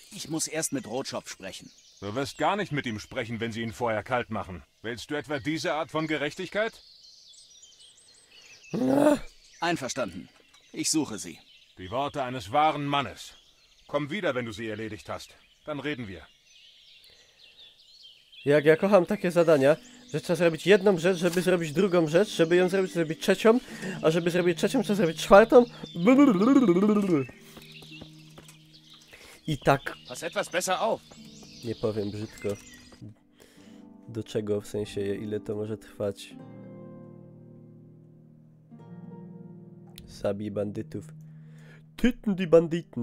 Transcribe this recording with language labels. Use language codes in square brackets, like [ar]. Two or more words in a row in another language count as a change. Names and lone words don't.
[de] Ich muss erst mit Rotschopf sprechen. Du wirst gar nicht mit ihm sprechen, wenn sie ihn vorher kalt machen. Willst du etwa diese Art von Gerechtigkeit? Einverstanden. Ich suche sie. Die Worte eines wahren Mannes. Komm wieder, wenn du sie erledigt hast. Dann reden wir. [pl] Jak ja kocham takie zadania, że trzeba zrobić jedną rzecz, żeby zrobić drugą rzecz, żeby ją zrobić trzecią, a żeby zrobić trzecią, trzeba zrobić czwartą. I tak. [de] Pass etwas besser auf. [pl] Nie powiem brzydko. Do czego, w sensie, ile to może trwać. Zabij bandytów. [de] Tyten die Banditen.